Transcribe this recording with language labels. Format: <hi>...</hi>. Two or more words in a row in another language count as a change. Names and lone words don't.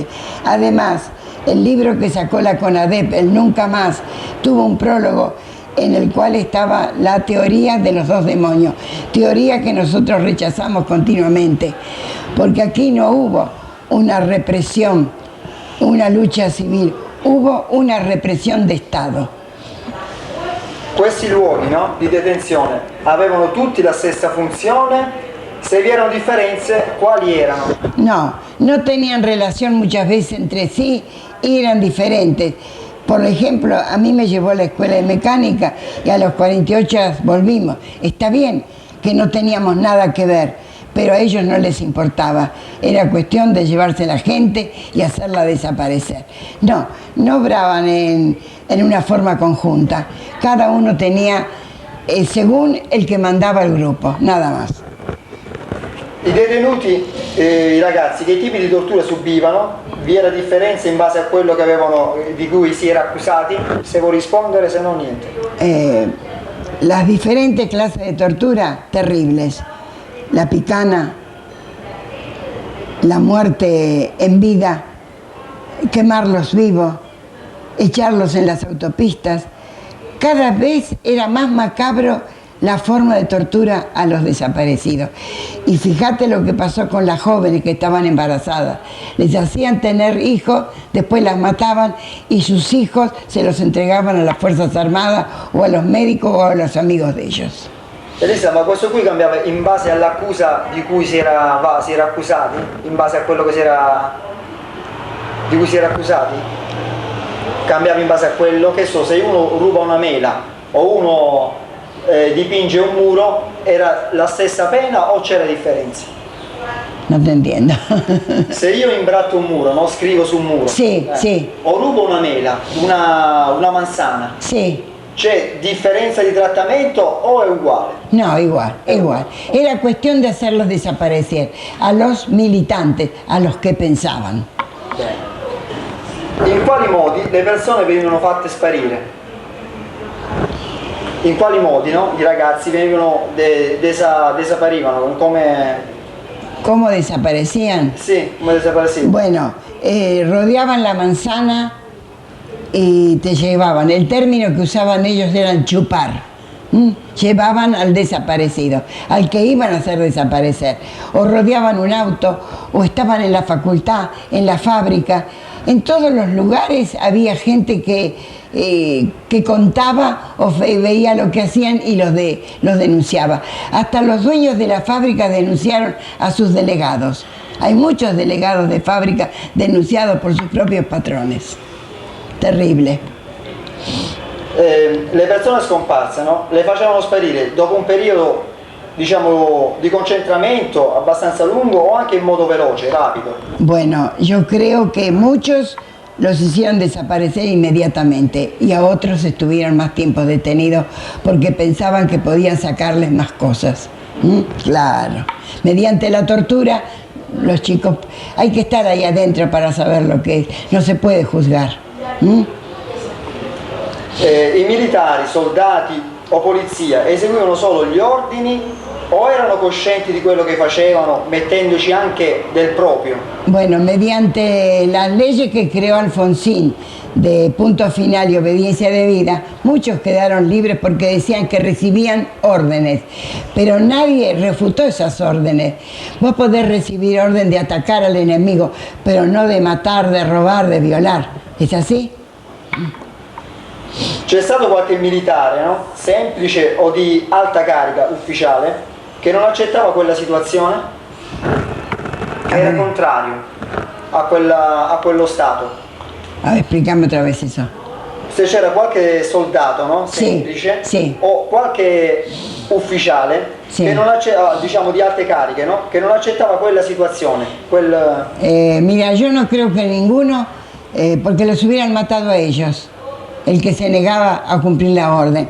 <es>Además, el libro que sacó la CONADEP, el Nunca Más, tuvo un prólogo en el cual estaba la teoría de los 2 demonios, teoría que nosotros rechazamos continuamente, porque aquí no hubo una represión, una lucha civil, hubo una represión de Estado.</es> <it>Questi luoghi, no, di detenzione avevano tutti la stessa funzione? Se vi erano differenze, quali erano?</it> <es>No tenían relación muchas veces entre sí y eran diferentes. Por ejemplo, a mí me llevó a la escuela de mecánica y a los 48 volvimos. Está bien que no teníamos nada que ver, pero a ellos no les importaba. Era cuestión de llevarse a la gente y hacerla desaparecer. No obraban en una forma conjunta. Cada uno tenía, según el que mandaba el grupo, nada más.</es> <it>I detenuti, i ragazzi, che tipi di tortura subivano? Vi era differenza in base a quello che di cui si era accusati? Se vuoi rispondere, se no niente.</it> <es>Las diferentes clases de tortura, terribles. La picana, la muerte en vida, quemarlos vivos, echarlos en las autopistas. Cada vez era más macabro la forma de tortura a los desaparecidos. Y fíjate lo que pasó con las jóvenes que estaban embarazadas. Les hacían tener hijos, después las mataban y sus hijos se los entregaban a las Fuerzas Armadas o a los médicos o a los amigos de ellos.</es> <it>Elisa, ma questo qui cambiava in base all'accusa di cui si era accusati? In base a quello di cui si era accusati? Cambiava in base a quello? Che so, se uno ruba una mela o uno dipinge un muro, era la stessa pena o c'era differenza?</it> <es>No te entiendo.</es> <it>Se io imbratto un muro, no? Scrivo su un muro, sì. o rubo una mela,</it> <es>una manzana, Sí.</es> <it>¿c'è differenza di trattamento o è uguale?</it> <es>No, igual. Era cuestión de hacerlos desaparecer, a los militantes, a los que pensaban.</es> <it>In quali modi le persone venivano fatte sparire? In quali modi, no? I ragazzi desapparivano,</it> <es>¿Cómo desaparecían?</es> <it>Sì, come desaparecivano.</it> <es>Bueno, rodeaban la manzana y te llevaban. El término que usaban ellos eran chupar. Llevaban al desaparecido, al que iban a hacer desaparecer. O rodeaban un auto, o estaban en la facultad, en la fábrica, En todos los lugares había gente que contaba o veía lo que hacían y los denunciaba. Hasta los dueños de la fábrica denunciaron a sus delegados. Hay muchos delegados de fábrica denunciados por sus propios patrones. Terrible.</es> <it>Le persone scomparse, no? Le facevano sparire dopo un periodo, diciamo, di concentramento abbastanza lungo o anche in modo veloce, rapido?</it> <es>Bueno, yo creo que muchos los hicieron desaparecer inmediatamente y a otros estuvieron más tiempo detenidos porque pensaban que podían sacarles más cosas. Claro, mediante la tortura, los chicos, hay que estar ahí adentro para saber lo que es, no se puede juzgar.</es> <it>I militari, soldati o polizia eseguivano solo gli ordini o erano coscienti di quello che facevano, mettendoci anche del proprio?</it> <es>Bueno, mediante las leyes que creó Alfonsín de punto final y obediencia debida, muchos quedaron libres porque decían que recibían órdenes, pero nadie refutó esas órdenes. Vos podés recibir orden de atacar al enemigo, pero no de matar, de robar, de violar. ¿Es así?</es> <it>C'è stato qualche militare, no? Semplice o di alta carica ufficiale che non accettava quella situazione? Era contrario a quello Stato.</it> <es>A ver, explícame otra vez eso.</es> <it>Se c'era qualche soldato, no? Semplice, sì. O qualche ufficiale Sì. che non diciamo di alte cariche, no? Che non accettava quella situazione,</it> <es>Mira, yo no creo que ninguno, porque los hubieran matado a ellos, el que se negaba a cumplir la orden.</es>